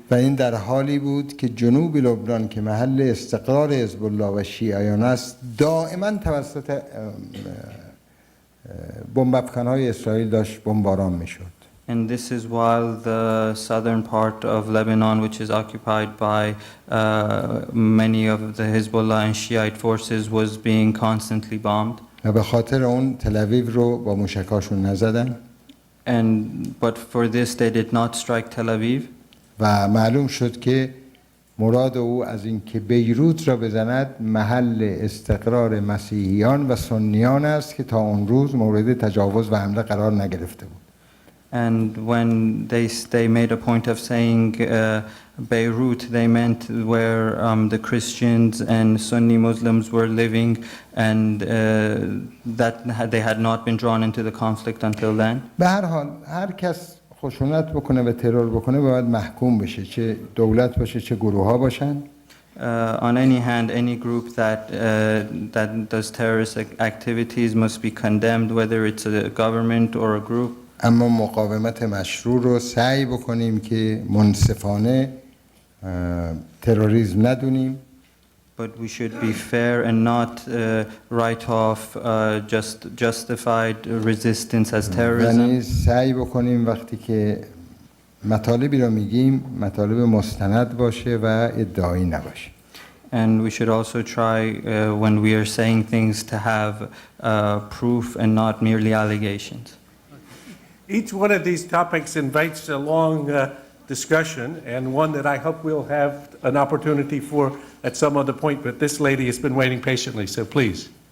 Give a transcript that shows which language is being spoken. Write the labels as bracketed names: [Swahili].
[Persian] و این در حالی بود که جنوب لبنان که محل استقرار حزب الله و شیعیان است دائما توسط بمب افکن‌های اسرائیل داشت بمباران میشد. [English] And this is while the southern part of Lebanon, which is occupied by many of the Hezbollah and Shiite forces, was being constantly bombed. [Persian] و به خاطر اون تل آویو رو با موشکاشون نزدن. [English] But for this they did not strike Tel Aviv. [Persian] و معلوم شد که مراد او از این که بیروت را بزند محل استقرار مسیحیان و سنیان است که تا اون روز مورد تجاوز و حمله قرار نگرفته بود. [English] And when they made a point of saying Beirut, they meant where the Christians and Sunni Muslims were living, and that they had not been drawn into the conflict until then. [Persian] به هر حال هر کس خشونت بکنه و ترور بکنه باید محکوم بشه، چه دولت باشه چه گروه‌ها باشن. [English] On any hand, any group that does terrorist activities must be condemned, whether it's a government or a group. [Persian] اما مقاومت مشروع رو سعی بکنیم که منصفانه تروریسم ندونیم. [English] But we should be fair and not write off justified resistance as terrorism. [Persian] یعنی سعی بکنیم وقتی که مطالبی رو میگیم مطالب مستند باشه و ادعایی نباشه. [English] And we should also try when we are saying things to have proof and not merely allegations. Each one of these topics invites a long discussion, and one that I hope we'll have an opportunity for at some other point, but this lady has been waiting patiently, so please.